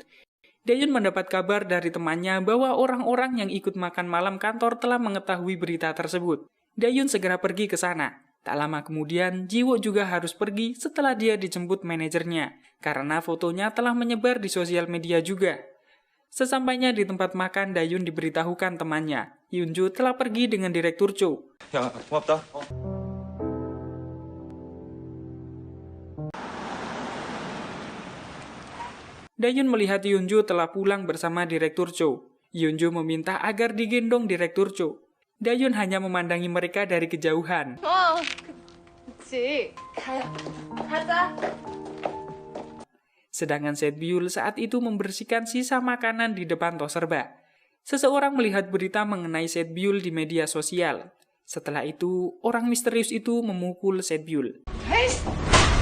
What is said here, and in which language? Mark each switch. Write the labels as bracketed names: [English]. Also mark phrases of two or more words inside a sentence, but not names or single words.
[Indonesian] Dayun mendapat kabar dari temannya bahwa orang-orang yang ikut makan malam kantor telah mengetahui berita tersebut. Dayun segera pergi ke sana, Tak lama kemudian, Jiwo juga harus pergi setelah dia dijemput manajernya, karena fotonya telah menyebar di sosial media juga. Sesampainya di tempat makan, Dayun diberitahukan temannya, Hyunjo telah pergi dengan Direktur Cho. [Korean] 야, 고맙다. [Indonesian] Dayun melihat Hyunjo telah pulang bersama Direktur Cho. Hyunjo meminta agar digendong Direktur Cho. Dayun hanya memandangi mereka dari kejauhan. [Korean] 그치. 가자. [Indonesian] Sedangkan Setbyul saat itu membersihkan sisa makanan di depan tos serba. Seseorang melihat berita mengenai Setbyul di media sosial. Setelah itu, orang misterius itu memukul Setbyul. [Korean] 에이씨!